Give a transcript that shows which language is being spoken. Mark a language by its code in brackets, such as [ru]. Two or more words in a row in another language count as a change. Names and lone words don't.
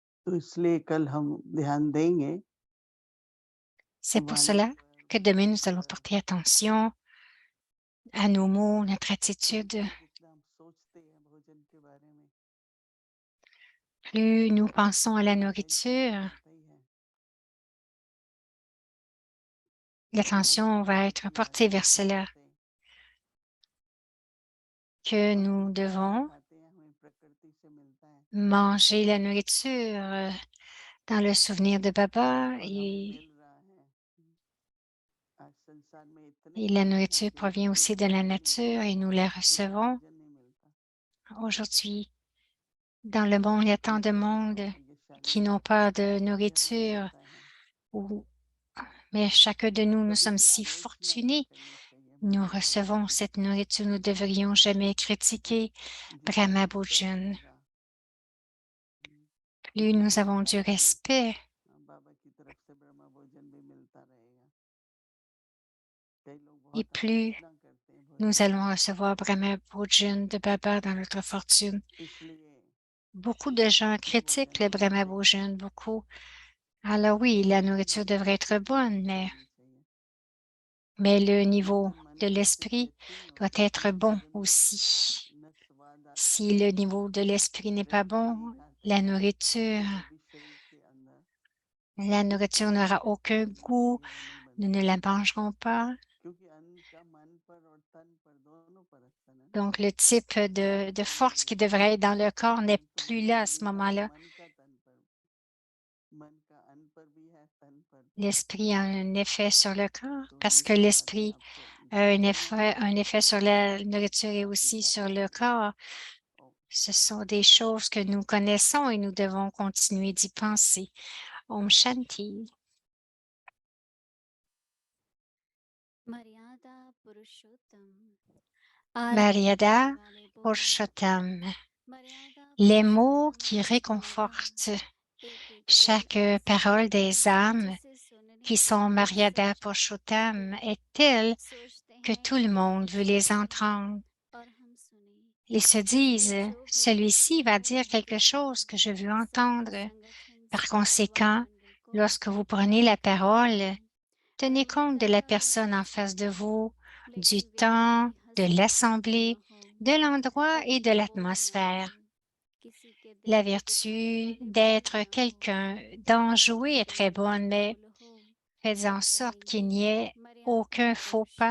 [hi] तो इसलिए कल हम ध्यान देंगे [fr] C'est pour [hi] वाणी [fr] cela que [hi] पर, [fr] demain, nous [hi] शब्द [fr] allons [hi] पर, [fr] porter attention à nos mots, notre attitude. [hi] जितना हम सोचते हैं भोजन के बारे में, [fr] Plus nous pensons à la [hi] गहराई से हमें [fr] nourriture, [hi] पता ही है कि हम [fr] l'attention va [hi] भोजन [fr] être [hi] की [fr] portée [hi] आदत [fr] vers [hi] नहीं [fr] cela, [hi] रखते। [fr] que [hi] हम [fr] nous [hi] खाना [fr] devons [hi] खाते हैं हमें प्रकृति से मिलता है [fr] manger la nourriture dans le souvenir de Baba [hi] और हमें मिल रहा है। आज संसार में इतने [fr] et la [hi] लोग हैं [fr] nourriture [hi] जिनको [fr] provient aussi de la [hi] प्रकृति में [fr] nature et nous la [hi] पूरा [fr] recevons. [hi] भोजन नहीं मिलता, [fr] Aujourd'hui, dans le monde, il y a tant de [hi] जिनको [fr] monde [hi] सौभाग्यशाली [fr] qui n'ont [hi] हैं [fr] pas de [hi] जिन्हें [fr] nourriture, [hi] मिलता है। [fr] mais chacun de nous, nous [hi] कभी [fr] sommes [hi] भी [fr] si [hi] आलोचना नहीं [fr] fortunés. [hi] करनी चाहिए [fr] Nous [hi] ब्रह्मा भोजन [fr] recevons [hi] की, [fr] cette nourriture, nous ne devrions jamais critiquer [hi] जितना [fr] Brahma [hi] कदर [fr] Bhojan. [hi] होगा [fr] Plus nous avons du [hi] उतना ही [fr] respect [hi] बाबा की तरफ से ब्रह्मा भोजन भी मिलता रहेगा। कई लोग [fr] et [hi] बहुत [fr] plus [hi] आलोचना करते हैं भोजन [fr] nous [hi] की, [fr] allons recevoir Brahma Bhojan de Baba dans notre fortune. [hi] इसलिए [fr] Beaucoup de gens [hi] अच्छा [fr] critiquent [hi] भोजन [fr] le [hi] होना [fr] Brahma [hi] चाहिए, [fr] Bhojan, beaucoup. Alors oui, la [hi] लेकिन [fr] nourriture [hi] मन [fr] devrait [hi] की [fr] être bonne, [hi] तृप्ति [fr] mais [hi] होनी चाहिए। [fr] le niveau [hi] जिससे मन [fr] de [hi] की स्थिति [fr] l'esprit [hi] अच्छी नहीं [fr] doit [hi] होती [fr] être [hi] फिर [fr] bon [hi] भोजन में [fr] aussi. [hi] न स्वाद आता [fr] Si [hi] है, [fr] le niveau de l'esprit n'est pas [hi] रस [fr] bon, [hi] नहीं आता [fr] la [hi] है, [fr] nourriture, [hi] तो भी शरीर के अंदर [fr] la nourriture n'aura aucun goût, [hi] गंदगी वो नहीं [fr] nous ne [hi] बनती, [fr] la mangerons pas. [hi] क्योंकि अन्न का मन पर और तन पर दोनों पर असर है ना। [fr] Donc, le type de force qui devrait être dans le corps n'est plus là à ce moment-là. [hi] मन का तन पर, मन का अन्न पर भी है, तन पर भी है, [fr] L'esprit a un effet sur le corps [hi] तो [fr] parce que [hi] ये बातें [fr] l'esprit [hi] आपको [fr] a [hi] जाननी है [fr] un effet sur la nourriture et [hi] काफी [fr] aussi sur [hi] ज्यादा [fr] le [hi] जरूरी [fr] corps. [hi] है। और [fr] Ce sont des choses que nous connaissons et nous devons continuer d'y penser. [hi] Om Shanti. मर्यादा पुरुषोत्तम आरती [fr] Maryada [hi] करने वाले बोले [fr] Purushottam. [hi] मर्यादा [fr] Les mots [hi] पुरुषोत्तम [fr] qui [hi] भगवान [fr] réconfortent [hi] एक एक शब्द [fr] chaque [hi] ऐसा [fr] parole [hi] है [fr] des âmes [hi] जिसे सुनने [fr] qui [hi] पर [fr] sont [hi] लोग [fr] Maryada [hi] सोचते [fr] Purushottam est telle [hi] सोचते [fr] que [hi] हैं [fr] tout le [hi] कि [fr] monde [hi] हम [fr] veut les [hi] सुने [fr] entendre. [hi] और हम सुने [fr] Ils se [hi] इसलिए [fr] disent, [hi] जो भी [fr] celui-ci va dire [hi] महत्वपूर्ण [fr] quelque chose que [hi] विचार [fr] je veux [hi] संत [fr] entendre. [hi] संगठन [fr] Par [hi] परिवार [fr] conséquent, [hi] मंडल को [fr] lorsque vous prenez la parole, हम्म, tenez compte [hi] मर्यादा [fr] de la [hi] का यह [fr] personne en [hi] अर्थ [fr] face de [hi] नहीं है [fr] vous, du [hi] लेकिन [fr] temps, [hi] व्यक्ति [fr] de [hi] हंसमुख क्यों [fr] l'assemblée, [hi] न हो [fr] de l'endroit et de [hi] अच्छे बोल न [fr] l'atmosphère. [hi] हो किसी के दिल [fr] La [hi] को दुखाने [fr] vertu [hi] वाले बोल [fr] d'être [hi] न हो [fr] quelqu'un, d'en jouer [hi] यथार्थ [fr] est très [hi] बोलने [fr] bonne, [hi] वाले [fr] mais [hi] बोल हो [fr] faites [hi] तब [fr] en sorte qu'il [hi] कहेंगे [fr] n'y ait [hi] मर्यादा [fr] aucun faux pas.